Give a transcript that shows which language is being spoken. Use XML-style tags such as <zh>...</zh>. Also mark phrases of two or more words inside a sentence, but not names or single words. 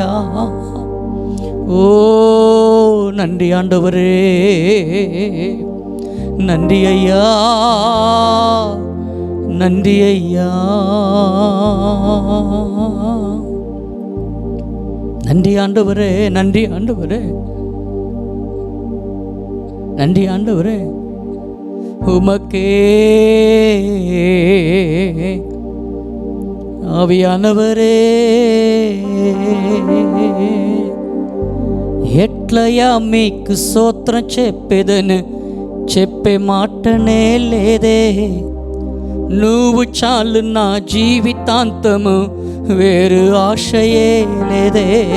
<ta>ஓ நன்றி ஆண்டவரே, நன்றி ஐயா, நன்றி ஐயா, நன்றி ஆண்டவரே, நன்றி ஆண்டவரே, நன்றி ஆண்டவரே.</ta> <te>உமக்கே ఆవియానవరే ఎట్లయా మీకు స్తోత్రం చెప్పేదను చెప్పే మాటనే లేదే నువ్వు చాలు నా జీవితాంతము వేరు ఆశయే లేదే</te>